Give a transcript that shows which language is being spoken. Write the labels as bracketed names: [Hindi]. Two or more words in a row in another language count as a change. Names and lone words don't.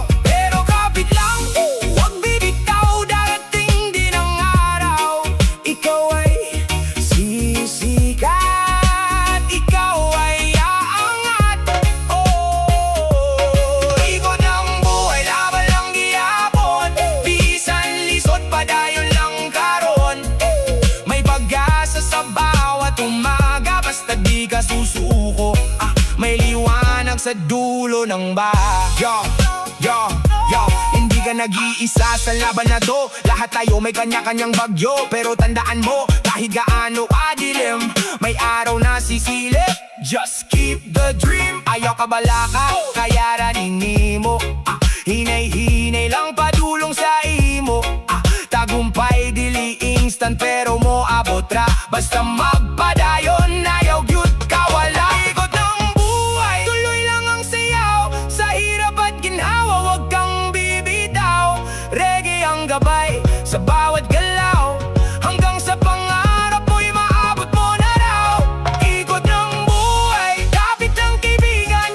[Filipino] Pero kapit lang, huwag bibitaw. Darating din ang araw, ikaw ay sisikat, ikaw ay aangat. Ikot ng buhay, laban [Cebuano] lang gihapon. Bisan lisod, padayon lang karon. [Filipino] May pag-asa sa bawat umaga, basta di ka susuko. May liwanag sa dulo ng baha. Hindi ka nag-iisa sa laban na to. Lahat tayo may kanya-kanyang bagyo. Pero tandaan mo, kahit gaano kadilim, may araw na sisilip. [English] Just keep the dream. [Cebuano] Ayaw ka balaka, kaya ranini mo. Hinay-hinay lang padulong sa imo. Tagumpay dili instant pero mo abot ra. Basta magpadayon, ayaw gyud kawala. [Filipino] Ikot ng buhay, tuloy lang ang sayaw. Sa hirap at ginhawa, wag kang bibitaw. Reggae ang gabay sa bawat galaw. Hanggang sa pangarap mo'y maabot mo na raw. Ikot ng buhay, kapit ng kaibigan.